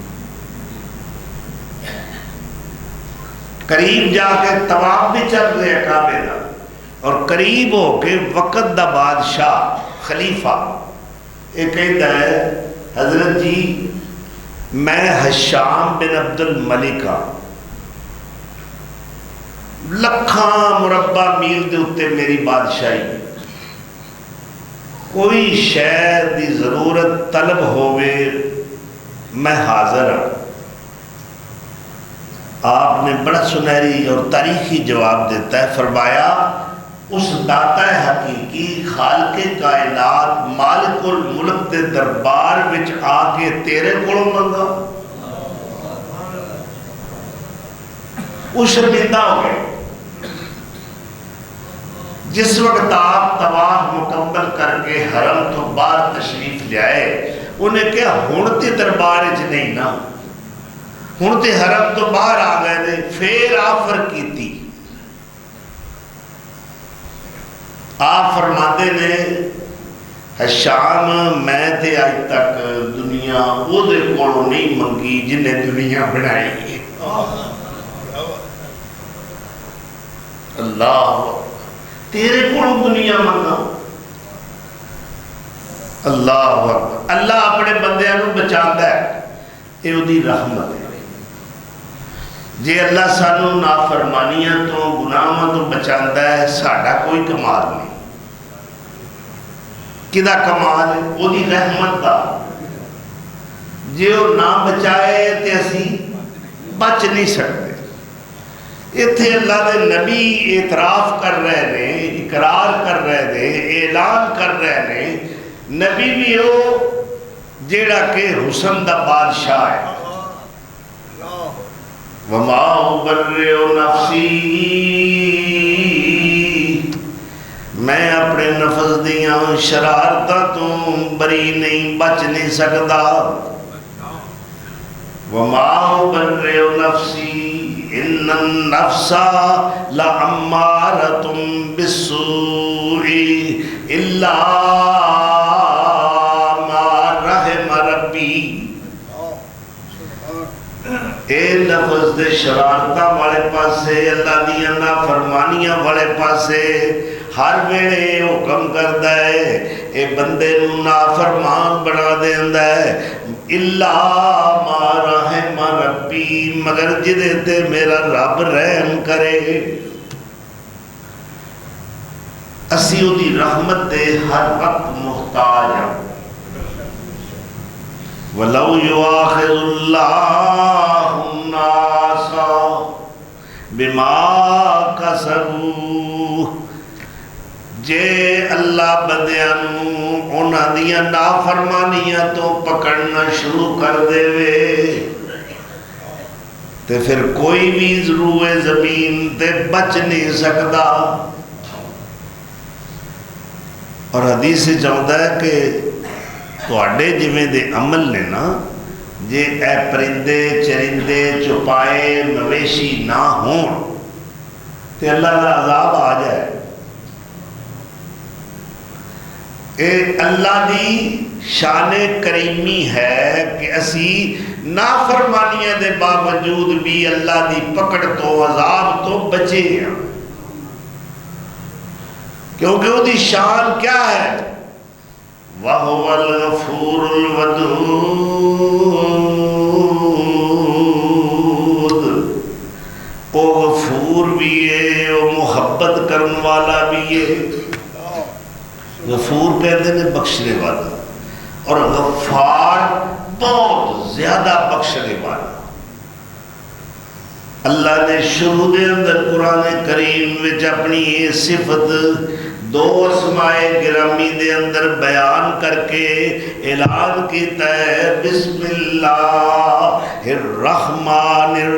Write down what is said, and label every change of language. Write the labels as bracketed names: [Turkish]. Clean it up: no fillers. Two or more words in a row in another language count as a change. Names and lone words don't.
[Punjabi] قریب جا کے طواف بھی چل رہے کعبے دا، اور قریب ہو کے وقت دا بادشاہ خلیفہ [Urdu] یہ کہتا ہے [Punjabi] حضرت جی میں ہشام بن عبد الملک ہاں، لکھاں مربع میل دے اتے میری بادشاہی، کوئی شے دی ضرورت طلب ہوئے میں حاضر ہوں۔ آپ نے بڑا سنہری اور تاریخی جواب دیتا ہے، فرمایا اس داتا حقیقی خالق کائنات مالک الملک دے دربار وچ آ کے تیرے کولوں منگا، وہ شرمندہ ہو گئے۔ جس وقت آپ طواف مکمل کر کے حرم تو باہر تشریف لے آئے، انہیں کہا ہن تے دربار وچ نہیں نا، ہن تے حرم تو باہر آ گئے نے، پھر آفر کیتی۔ آپ فرماتے نے ہشام میں تے آج تک دنیا وہ دے کولوں نہیں منگی جنہیں دنیا بنائی ہے۔ اللہ تیرے کولوں دنیا منگا، اللہ اکبر۔ اللہ اپنے بندیاں نوں بچاندا ہے، یہ وہ دی رحمت ہے۔ جے اللہ سانو نافرمانیاں تو گناہاں تو بچاندا ہے، ساڈا کوئی کمال نہیں۔ کدا کمال ہے؟ وہ دی رحمت دا۔ جے وہ نہ بچائے تے اسی بچ نہیں سکتے۔ اتھے اللہ دے نبی اعتراف کر رہے نے، اقرار کر رہے نے، اعلان کر رہے نے، نبی بھی ہو جیڑا کہ حسن دا بادشاہ ہے۔ [Arabic] وَمَا أُبَرِّئُ نَفْسِي، [Punjabi] میں اپنے نفس دیاں شرارتاں تو بری نہیں، بچ نہیں سکتا۔ [Arabic] وَمَا أُبَرِّئُ نَفْسِي إِنَّ النَّفْسَ لَأَمَّارَةٌ بِالسُّوءِ إِلَّا مَا رَحِمَ رَبِّي۔ [Punjabi] اے لفظ دے شرارتاں والے پاسے، اللہ دیاں نافرمانیاں والے پاسے ہر ویلے حکم کردا ہے، اے بندے نوں نافرمان بنا دیندا ہے۔ [Arabic] الا ما رحم ربی، [Punjabi] مگر جدے تے میرا رب رحم کرے۔ اسی او دی رحمت دے ہر وقت محتاج ہیں۔ [Arabic] وَلَوْ يُؤَاخِذُ اللَّهُ النَّاسَ بِمَا كَسَبُوا، [Punjabi] جے اللہ بندیاں نوں انہاں دیاں نافرمانیاں تو پکڑنا شروع کر دے وے تے پھر کوئی بھی روئے زمین تے بچ نہیں سکتا۔ اور حدیث چاہتا ہے کہ تواڈے جویں دے عمل نے نا، جے اے پرندے چرندے چوپائے مویشی نہ ہون تے اللہ کا عذاب آ جائے۔ اے اللہ دی شان کریمی ہے کہ اسی نافرمانیاں دے باوجود بھی اللہ دی پکڑ تو عذاب تو بچے ہیں، کیونکہ وہ دی شان کیا ہے؟ [Arabic] وَهُوَ الْغَفُورُ الْوَدُودُ، [Urdu] وہ غفور بھی ہے، وہ محبت کرن والا بھی ہے۔ غفور کہتے ہیں بخشنے والا، اور غفار بہت زیادہ بخشنے والا۔ [Punjabi] اللہ نے شروع دے اندر قرآن کریم وچ اپنی یہ صفت دو اسماء گرامی دے اندر بیان کر کے اعلان کیتا ہے، [Arabic] بسم اللہ الرحمن